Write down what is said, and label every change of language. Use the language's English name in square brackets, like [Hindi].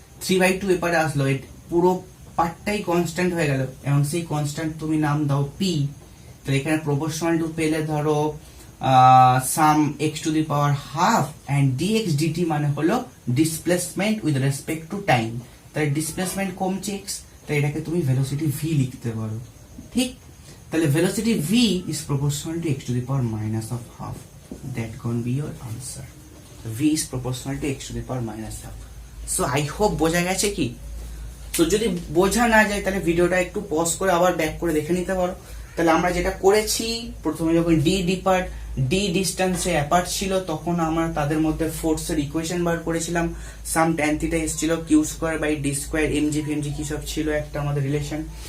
[Bangla] 3/2 এপারে আসলো, পুরো পার্টটাই কনস্ট্যান্ট হয়ে গেল এবং সেই কনস্ট্যান্ট তুমি নাম দাও p। তো এখানে প্রপোর্শনাল টু পেলে ধরো সাম x to the power half and dx dt মানে হলো [English] Displacement with respect to time. [Bangla] তাহলে ডিসপ্লেসমেন্ট কমছে x, তাই এটাকে তুমি ভেলোসিটি v লিখতে পারো। [English] ঠিক, তাহলে velocity v is proportional to x to the power minus of half, that can be your answer। v is proportional to x to the power minus half। so I hope [Bangla] বোঝা গেছে কি। তো যদি বোঝা না যায় তাহলে ভিডিওটা একটু পজ করে আবার ব্যাক করে দেখে নিতে পারো। তাহলে আমরা যেটা করেছি, প্রথমে যখন ডি ডিস্টেন্সে অ্যাপার্ট ছিল তখন আমরা তাদের মধ্যে ফোর্সের ইকুয়েশন বার করেছিলাম, সাম ট্যান থিটা এসেছিল, Q square by D square, MG ফেমজি কি সব ছিল একটা আমাদের রিলেশন।